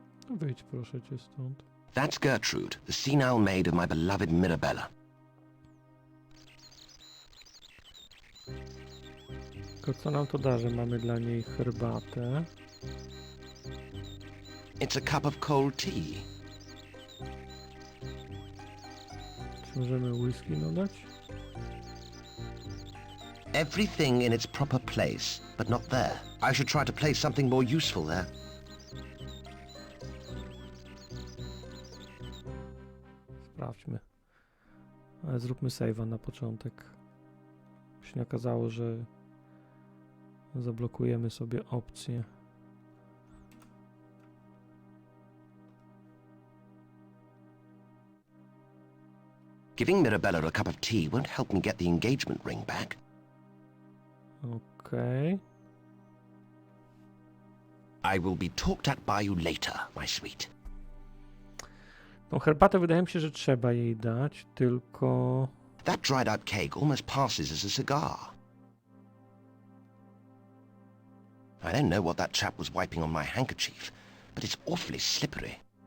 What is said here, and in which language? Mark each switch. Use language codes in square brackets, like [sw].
[pl] Wyjdź proszę cię stąd. [en] That's Gertrude, the senile maid of my beloved Mirabella. [pl] Tylko co nam to da, że mamy dla niej herbatę? [en] It's a cup of cold tea. [pl] Czy możemy whisky dodać? [en] Everything in its proper place, but not there. I should try to place something more useful there. [pl] Sprawdźmy. Ale zróbmy save'a na początek. By się nie okazało, że zablokujemy sobie opcję. [en] Giving Mirabella a cup of tea won't help me get the engagement ring back. [pl] Okej. [en] I will be talked at by you later, my sweet. [pl] Tą herbatę wydaje mi się, że trzeba jej dać, tylko... [en] That dried out cake almost passes as a cigar. I don't know what that chap was wiping on my handkerchief, but it's awfully slippery.